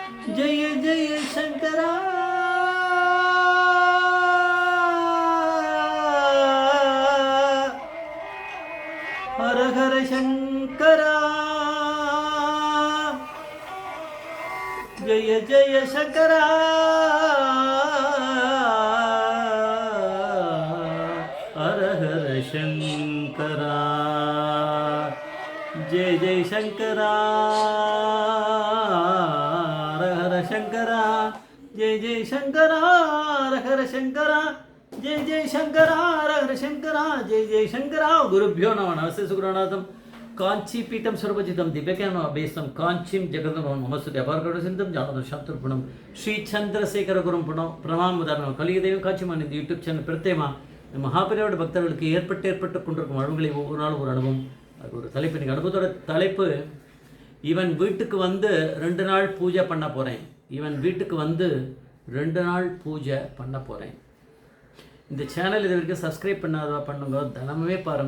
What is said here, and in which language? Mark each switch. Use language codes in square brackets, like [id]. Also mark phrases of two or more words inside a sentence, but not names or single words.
[sa] जय जय शंकरा हर हर शंकरा जय जय शंकरा हर हर शंकरा जय जय शंकरा ஹர ஹர சங்கரா ஜெய ஜெய சங்கரா शंकरा जय जय शंकरा हर शंकरा जय जय शंकरा हर शंकरा जय जय शंकरा गुरुभ्यो नमः नमस्ते सुगुरुनाथम कांचीपीठम सर्वजितम दिव्यज्ञान अभीष्टम कांचीं जगदम नमस्ते अपारकरसिंधम जानदम शांतर्पणम श्री चंद्रशेखर गुरुम प्रणाम उदाहरण कलियुग कांचीमान [ta] இந்த யூடியூப் சேனல் பிரத்யேகமா மகாபரிவார பக்தர்களுக்கு ஏற்பட்டு கொண்டிருக்கும் அனுபவங்களை ஒவ்வொரு நாளும் ஒரு அனுபவம். அது ஒரு தலைப்பு. இன்னைக்கு அனுபவத்தோட தலைப்பு, இவன் வீட்டுக்கு வந்து 2 நாள் பூஜை பண்ண போகிறேன். இவன் வீட்டுக்கு வந்து 2 நாள் பூஜை பண்ண போகிறேன். இந்த சேனல் இது வரைக்கும் சப்ஸ்கிரைப் பண்ணாதவா பண்ணுங்க, தினமுமே பாருங்க.